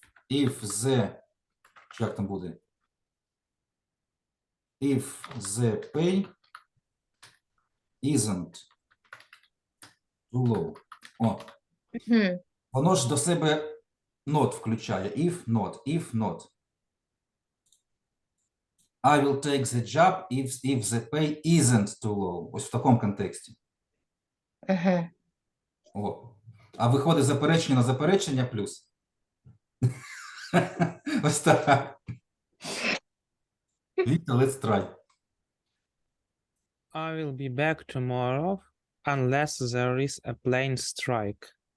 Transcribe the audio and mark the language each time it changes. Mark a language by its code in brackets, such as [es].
[en] If the, [uk] чи як там буде? [en] If the pay isn't too low. О, Мгм. [uk] воно ж до себе not включає. [en] If not. I will take the job if the pay isn't too low. [uk] Ось в такому контексті. Ага. О. А виходить заперечення на заперечення плюс. Ось так. [en] Віктор, let's try. I will be back tomorrow unless there is a plane strike.